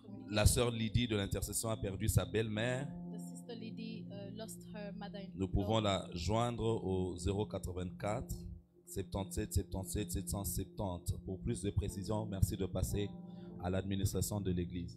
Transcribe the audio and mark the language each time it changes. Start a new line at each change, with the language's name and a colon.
French: La sœur Lydie de l'intercession a perdu sa belle-mère.
English: The sister Lydie lost her mother-in-law.
French: Nous pouvons la joindre au 084 77 77 770. Pour plus de précision, merci de passer à l'administration de l'église.